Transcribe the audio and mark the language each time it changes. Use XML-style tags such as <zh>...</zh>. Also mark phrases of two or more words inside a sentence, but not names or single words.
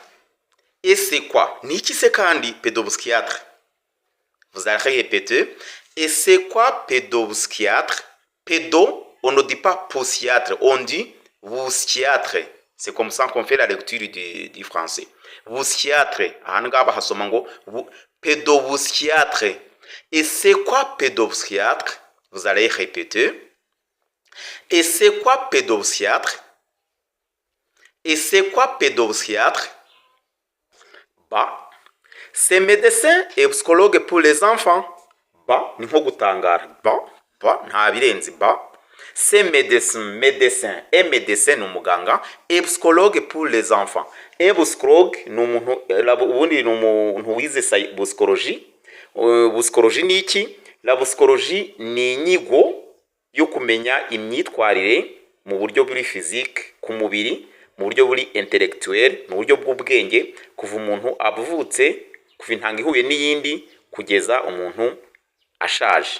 <fr>Et c'est quoi?</fr> <rw>Niki se kandi pédopsychiatre?</rw> <fr>Vous allez répéter. Et c'est quoi pédopsychiatre? Pédo, on ne dit pas psychiatre, on dit psychiatre. C'est comme ça qu'on fait la lecture du français. Psychiatre.</fr> <rw>Ahanga hasoma ngo pédopsychiatre.</rw> <fr>Et c'est quoi pédopsychiatre? Vous allez répéter. Et c'est quoi pédopsychiatre? Et c'est quoi pédopsychiatre? Ba, c'est médecin et psychologue pour les enfants.</fr> <rw>Ba, ni nko gutangara. Ba, nta birenze.</rw> <fr>Ba, c'est médecin et médecin</fr> <rw>ni umuganga,</rw> <fr>et psychologue pour les enfants. Et psychologue</fr> <rw>ni umuntu wize psychologie. Psychologie ni iki?</rw> <fr>La psychologie</fr> <rw>ni inyigo yo kumenya imyitwarire mu buryo buri physique ku mubiri, mu buryo buri intellectuel, mu buryo bw'ubwenge, kuva umuntu avutse, kuva intanga ihuye n'iyindi kugeza umuntu ashaje.</rw>